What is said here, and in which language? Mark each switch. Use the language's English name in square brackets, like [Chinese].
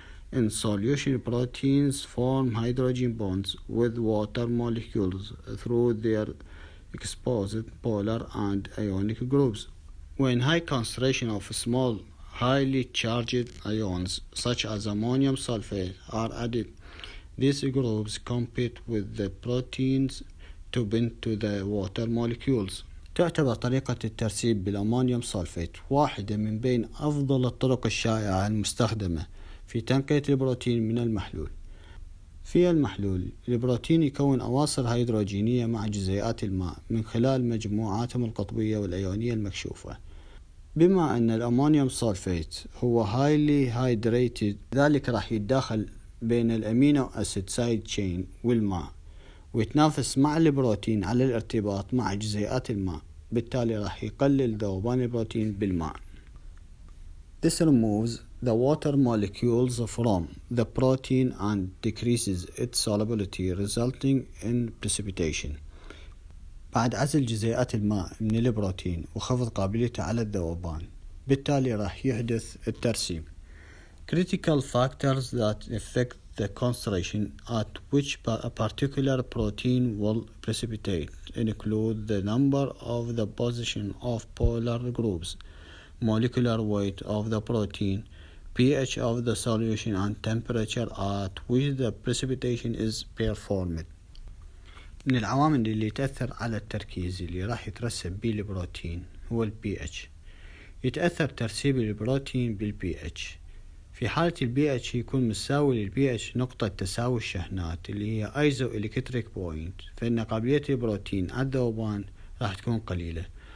[English] In solution, proteins form hydrogen bonds with water molecules through their exposed polar and ionic groups. When high concentration of small, highly charged ions such as ammonium sulfate are added, these groups compete with the proteins to bind to the water molecules. [Arabic] تعتبر طريقة الترسيب بالأمونيوم سلفيت واحدة من بين أفضل الطرق الشائعة المستخدمة في تنقية البروتين من المحلول. في المحلول، البروتين يكون أواصر هيدروجينية مع جزيئات الماء من خلال مجموعاتهم القطبية والأيونية المكشوفة. بما أن الأمونيوم سلفيت هو highly hydrated، ذلك راح يتداخل بين الأمينو أسيد سايد تشين والماء ويتنافس مع البروتين على الارتباط مع جزيئات الماء، بالتالي راح يقلل ذوبان البروتين بالماء. [English] This removes the water molecules from the protein and decreases its solubility, resulting in precipitation. [Arabic] بعد عزل جزيئات الماء من البروتين وخفض قابليته على الذوبان، بالتالي راح يحدث الترسيب. [English] Critical factors that affect the concentration at which a particular protein will precipitate include the number of the position of polar groups, molecular weight of the protein, pH of the solution, and temperature at which the precipitation is performed. [Arabic] من العوامل اللي تأثر على التركيز اللي راح يترسب به البروتين هو ال pH. يتأثر ترسيب البروتين بال pH. في حالة ال pH يكون مساوي لل pH نقطة تساوي الشحنات اللي هي ايزو الكتريك بوينت، فإن قابلية البروتين على الذوبان راح تكون قليلة.